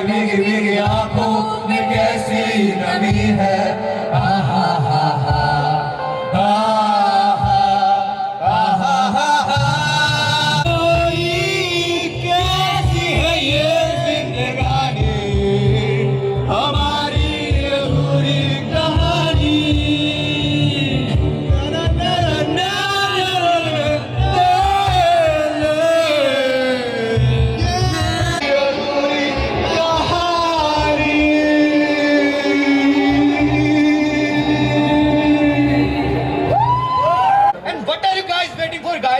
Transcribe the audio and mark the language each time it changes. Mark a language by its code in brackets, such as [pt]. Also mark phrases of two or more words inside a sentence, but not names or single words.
[hi] मेरी आंखों में कैसी नमी है, आहा हा हा आहा आहा हा हा। कैसी है ये जिंदगानी, हमारी अधूरी कहानी। ना ना ना [en] And what are you guys waiting for, guys?